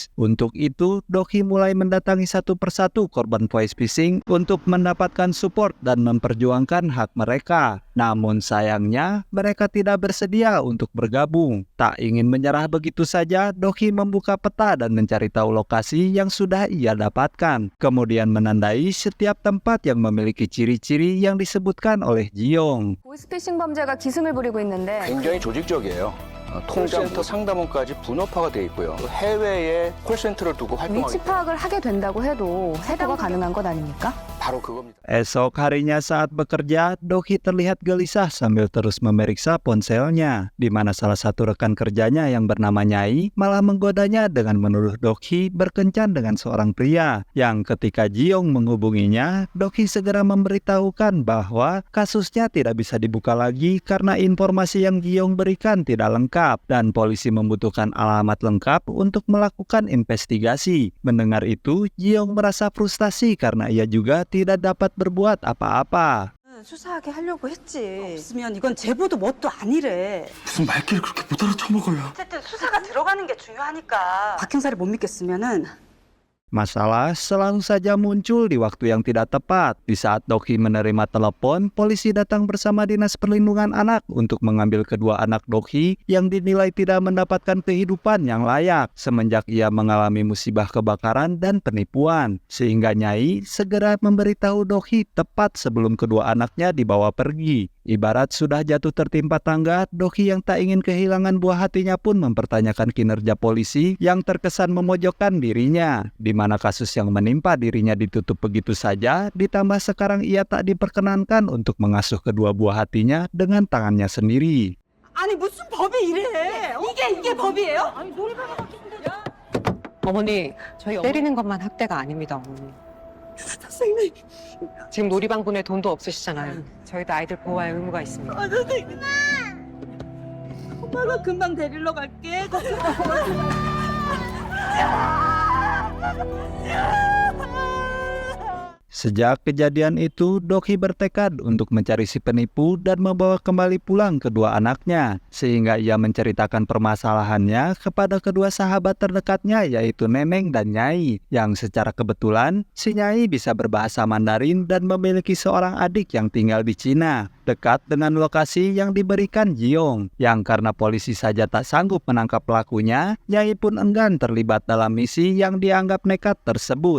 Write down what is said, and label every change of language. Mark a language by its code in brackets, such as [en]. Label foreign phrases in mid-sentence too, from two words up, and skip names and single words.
[id] Untuk itu, Dohi mulai mendatangi satu persatu korban [en] voice phishing [id] untuk mendapatkan support dan memperjuangkan hak mereka. Namun sayangnya, mereka tidak bersedia untuk bergabung. Tak ingin menyerah begitu saja, Dohi membuka peta dan mencari tahu lokasi yang sudah ia dapatkan. Kemudian menandai setiap tempat yang memiliki ciri-ciri yang disebutkan oleh Jiong. [ko] 보이스피싱 범죄가 기승을 부리고 있는데 굉장히 조직적이에요. 콜센터 상담원까지 분업화가 돼 있고요. 또 해외에 콜센터를 두고 활동하기 위치 파악을 하게 된다고 해도 해도가 가능한 것 아닙니까? 바로 그겁니다. [id] Esok harinya saat bekerja, Dohi terlihat gelisah sambil terus memeriksa ponselnya, di mana salah satu rekan kerjanya yang bernama Nyai malah menggodanya dengan menuduh Dohi berkencan dengan seorang pria. Yang ketika Jiong menghubunginya, Dohi segera memberitahukan bahwa kasusnya tidak bisa dibuka lagi karena informasi yang Jiong berikan tidak lengkap dan polisi membutuhkan alamat lengkap untuk melakukan investigasi. Mendengar itu, Jiong merasa frustasi karena ia juga tidak dapat berbuat apa-apa. [ko] 수사하게 하려고 했지. 없으면 이건 제보도 뭣도 아니래. 무슨 말귀를 그렇게 못 알아쳐먹어요. 어쨌든 수사가 들어가는 게 중요하니까. 박 형사를 못 믿겠으면은 [id] Masalah selalu saja muncul di waktu yang tidak tepat. Di saat Dohi menerima telepon, polisi datang bersama Dinas Perlindungan Anak untuk mengambil kedua anak Dohi yang dinilai tidak mendapatkan kehidupan yang layak semenjak ia mengalami musibah kebakaran dan penipuan. Sehingga Nyai segera memberitahu Dohi tepat sebelum kedua anaknya dibawa pergi. Ibarat sudah jatuh tertimpa tangga, Dohi yang tak ingin kehilangan buah hatinya pun mempertanyakan kinerja polisi yang terkesan memojokkan dirinya, di mana kasus yang menimpa dirinya ditutup begitu saja, ditambah sekarang ia tak diperkenankan untuk mengasuh kedua buah hatinya dengan tangannya sendiri. [ko] 아니 무슨 법이 이래? 이게 법이에요? 어머니, 저희 때리는 것만 학대가 아닙니다, 어머니. 선생님. 지금 놀이방 보낼 돈도 없으시잖아요. 저희도 아이들 보호할 의무가 있습니다. 선생님. 엄마가 금방 데리러 갈게. [id] Sejak kejadian itu, Dohi bertekad untuk mencari si penipu dan membawa kembali pulang kedua anaknya, sehingga ia menceritakan permasalahannya kepada kedua sahabat terdekatnya yaitu Neneng dan Nyai, yang secara kebetulan si Nyai bisa berbahasa Mandarin dan memiliki seorang adik yang tinggal di Cina, dekat dengan lokasi yang diberikan Jiong, yang karena polisi saja tak sanggup menangkap pelakunya, Nyai pun enggan terlibat dalam misi yang dianggap nekat tersebut.